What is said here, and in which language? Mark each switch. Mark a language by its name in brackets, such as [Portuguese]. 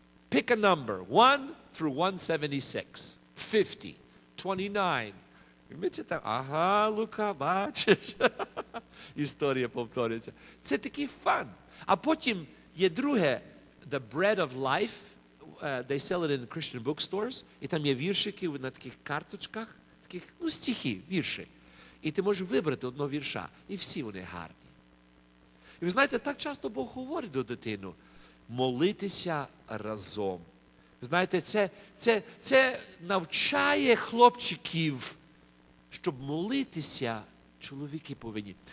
[English] Pick a number. 1 through 176. 50. [Ukrainian] 29. Там, ага, Лука, бачиш. Історія повторюється. Це такий фан. А потім є друге, [English] the bread of life. They sell it in Christian bookstores. [Ukrainian] І там є віршики на таких карточках. Таких, ну, стихи, вірші. І ти можеш вибрати одного вірша. І всі вони гарні. І ви знаєте, так часто Бог говорить до дитини, молитися разом. Ви знаєте, це навчає хлопчиків, щоб молитися, чоловіки повинні.